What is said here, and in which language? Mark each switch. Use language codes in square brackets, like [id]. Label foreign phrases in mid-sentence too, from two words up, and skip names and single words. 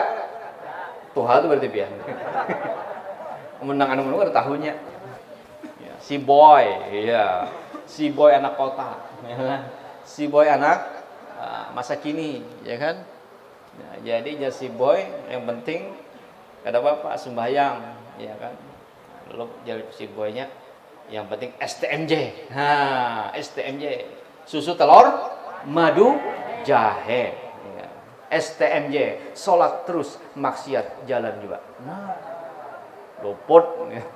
[bjn] Tuh hal itu berarti pian. Menang anu ada tahunnya. [id] Ya, si Boy, iya. Si Boy anak kota, ya kan? Si Boy anak masa kini, ya kan? Ya, jadi si Boy yang penting [bjn] kada apa-apa [id] sembahyang, ya kan? Lalu jadi si Boynya yang penting STMJ. Nah, STMJ. Susu telur, madu, jahe. Ya. STMJ, sholat terus, maksiat jalan juga. Nah, luput.